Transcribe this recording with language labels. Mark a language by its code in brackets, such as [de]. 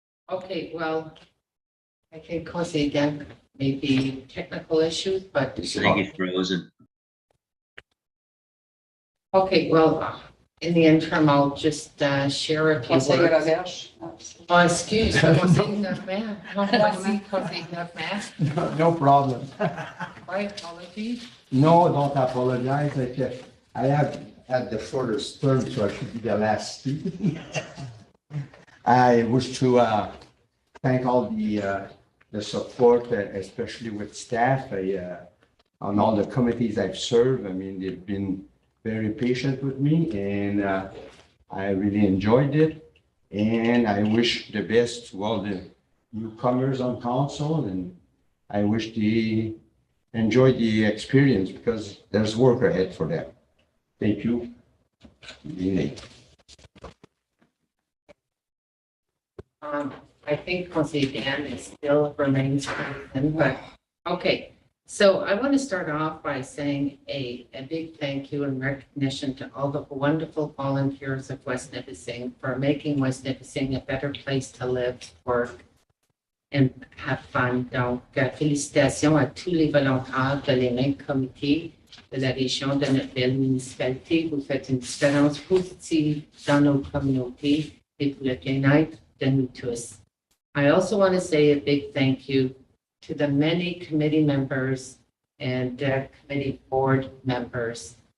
[en] Okay, well, I think Conseil again, maybe technical issues, but. I think he's frozen. Okay, well, In the interim, I'll just share a few [fr] Conseil [en] words. Roberge. Oh, excuse, conseil Norbert. [fr] Non, voici conseil Norbert. [en] No problem. My apologies. No, don't apologize. I have had the shortest term, so I should be the last speaker. I wish to thank all the support, especially with staff, on all the committees I've served. I mean, they've been very patient with me, and I really enjoyed it. And I wish the best to all the newcomers on council, and I wish they enjoy the experience because there's work ahead for them. Thank you. Good I think Conseil Dan is still remains present, but, okay. So I want to start off by saying a big thank you and recognition to all the wonderful volunteers of West Nipissing for making West Nipissing a better place to live, work, and have fun. [fr] Donc, félicitations à tous les volontaires de les mêmes comités de la région de notre belle municipalité. Vous faites une différence positive dans nos communautés et pour le bien-être de nous tous. [en] I also want to say a big thank you to the many committee members and committee board members.